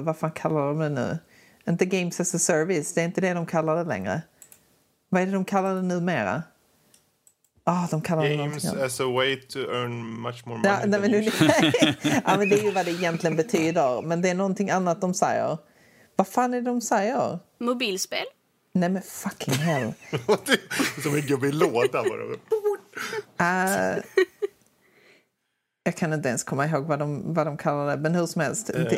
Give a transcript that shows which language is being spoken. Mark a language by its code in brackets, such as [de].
[sv] Vad fan kallar de det nu? Inte [en] games as a service. [sv] Det är inte det de kallar det längre. Vad är det de kallar det numera? Oh, de kallar [en] games [sv] det någonting. [en] Games as a way to earn much more money. [sv] Nej, men nu, ja, men det är ju vad det egentligen betyder. Men det är någonting annat de säger. Vad fan är det de säger? Mobilspel. Nej, men [en] fucking hell. [sv] Som en gubbe i låta bara. Jag kan inte ens komma ihåg vad de kallar det, men hur som helst.